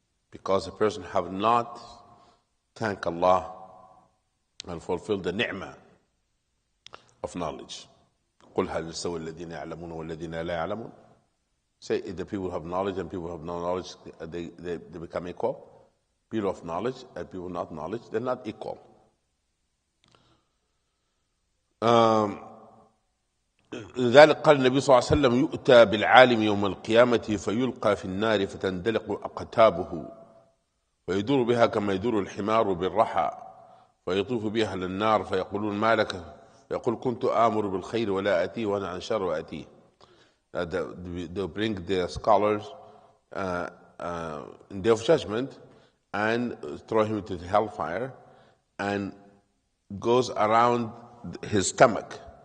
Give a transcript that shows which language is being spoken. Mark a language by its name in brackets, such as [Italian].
[English] Because a person have not thanked Allah and fulfilled the ni'mah of knowledge. [Arabic] قُلْ هَلْ يَسْتَوِي الَّذِينَ يَعْلَمُونَ وَالَّذِينَ لَا يَعْلَمُونَ. [English] Say if the people have knowledge and people have no knowledge, they become equal. People of knowledge and people not knowledge, they're not equal. [Arabic] لذلك قال النبي صلى الله عليه وسلم: يؤتى بالعالم يوم القيامة فيلقى في النار فتندلق أقتابه ويدور بها كما يدور الحمار بالرحى فيطوف بها للنار فيقولون: ما لك؟ يقول: كنت آمر بالخير ولا أتيه وأنا عن شر وأتيه. [English] They bring their scholars in day of judgment and throw him into the hellfire, and goes around his stomach.